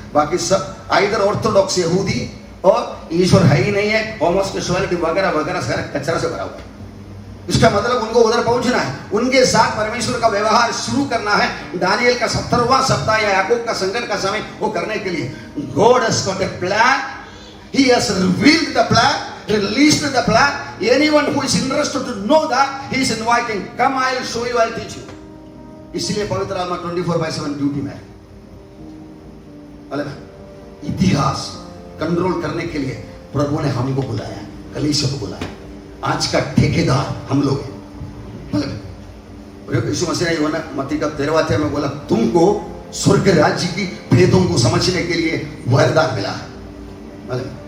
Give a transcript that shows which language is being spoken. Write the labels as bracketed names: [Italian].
[Hindi] बाकी सब either Orthodox यहूदी और ईश्वर है ही नहीं है, होमोसेक्सुअलिटी वगैरह वगैरह सारा कचरा से भरा हुआ है। इसका मतलब उनको उधर पहुंचना है, उनके साथ परमेश्वर का व्यवहार शुरू करना है। दानियल का 70वां सप्ताह या याकूब का संकट का समय वो करने के लिए [English] God has got a plan, he has revealed the plan, released the plan. Anyone who is interested to know that, he is inviting, come, I will show you, I will teach you. [Hindi] इसलिए पवित्र आत्मा 24/7 duty में है। इतिहास control करने के लिए प्रभु ने हमको बुलाया, कलीसिया को बुलाया। आज का ठेकेदार हम लोग हैं। यीशु मसीह ने यूहन्ना मत्ती का 13वां अध्याय में बोला, तुमको स्वर्ग राज्य की भेदों को समझने के लिए वरदान मिला है।